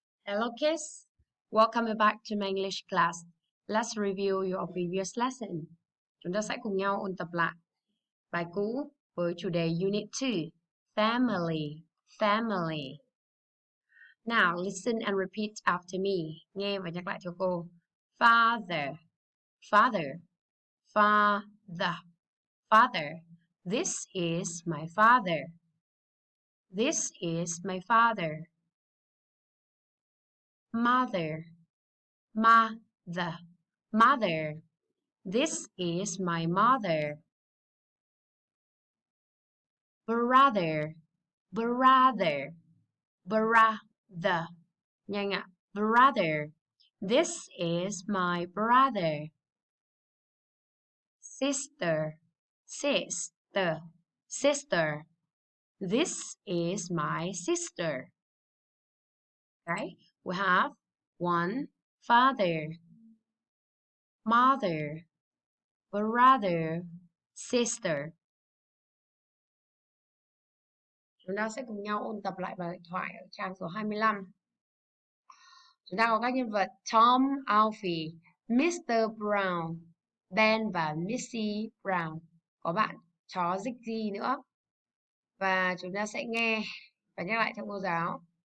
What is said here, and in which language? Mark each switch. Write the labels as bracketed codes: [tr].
[en] Hello kids, welcome back to my English class. Let's review your previous lesson. [vi] Chúng ta sẽ cùng nhau ôn tập lại bài cũ với chủ đề Unit 2, Family, Family. [en] Now listen and repeat after me. [vi] Nghe và nhắc lại cho cô. [en] Father, father, father, father. This is my father. This is my father. Mother, mother, mother. This is my mother. Brother, brother, brother. [vi] Nhanh ạ. [en] Brother. This is my brother. Sister, sister, sister. This is my sister. Okay, we have one father, mother, brother, sister. [vi] Chúng ta sẽ cùng nhau ôn tập lại bài điện thoại ở trang số 25. Chúng ta có các nhân vật Tom, Alfie, Mr. Brown, Ben và Missy Brown. Có bạn chó Ziggy nữa. Và chúng ta sẽ nghe và nhắc lại cho cô giáo.